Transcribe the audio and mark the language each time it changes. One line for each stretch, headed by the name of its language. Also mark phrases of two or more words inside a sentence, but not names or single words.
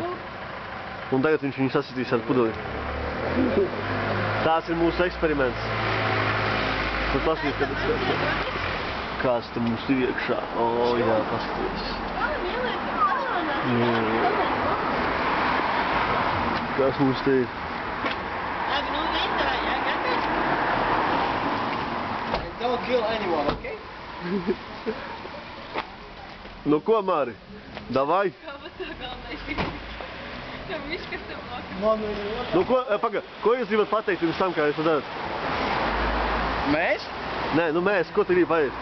Latvian: Un tagad viņš viņu sasitīs ar pudeli. Tās ir mūsu eksperiments. Tu paskaties, kad es skaties. Kāds te mums ir iekšā? O, jā, paskaties. Kas mums te ir?
English: Don't kill anyone, okay?
Latvian: Nu ko, Māri? Davai? Nu ko, paga, ko jūs gribat pateikt pirms tam, kā jūs to darat? Mēs? Nē, nu mēs, ko tu gribi pateikt?